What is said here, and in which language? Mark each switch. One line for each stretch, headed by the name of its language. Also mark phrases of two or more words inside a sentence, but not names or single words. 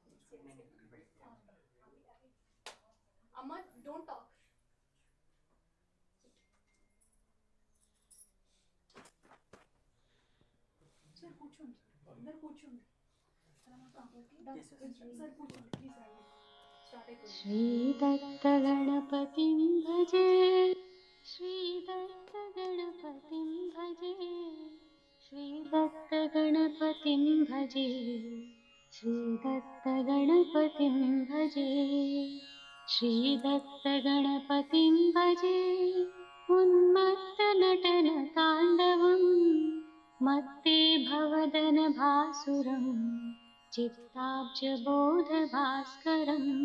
English: Amma, don't talk.
Telugu: Sir, కూర్చోండి అందరు కూర్చోండి సార్ కూర్చోండి ప్లీజ్ రండి స్టార్ట్ అయిపోయింది
Sanskrit: Shri Datta Ganapatim Bhaje, Shri Datta Ganapatim Bhaje, Shri Datta Ganapatim Bhaje, Shri Datta Ganapatim Bhaje, Shri Datta Ganapatim Bhaje, Unmatta Natana Tandavam, Matte Bhavadana Bhasuram, चित्ताब्जबोधभास्करम्